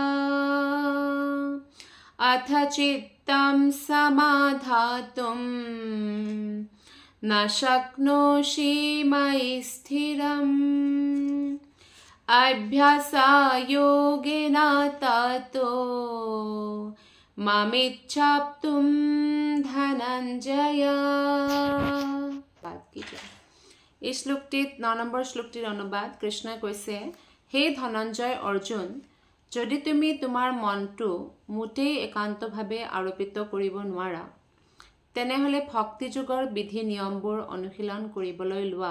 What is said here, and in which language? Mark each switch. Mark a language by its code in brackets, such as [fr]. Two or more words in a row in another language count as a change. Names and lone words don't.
[sa] अथ चित्तं समाधातुं न शक्नोषि मयि स्थिरम् अभ्यासयोगेन ततो मामिच्छाप्तुं धनञ्जय। [as] এই শ্লোকটিত 9 নম্বৰ শ্লোকটিৰ অনুবাদ কৃষ্ণই কৈছে, হে ধনঞ্জয় অৰ্জুন, যদি তুমি তোমাৰ মনটো মুঠেই একান্তভাৱে আৰোপিত কৰিব নোৱাৰা তেনেহ'লে ভক্তিযোগৰ বিধি নিয়মবোৰ অনুশীলন কৰিবলৈ লোৱা।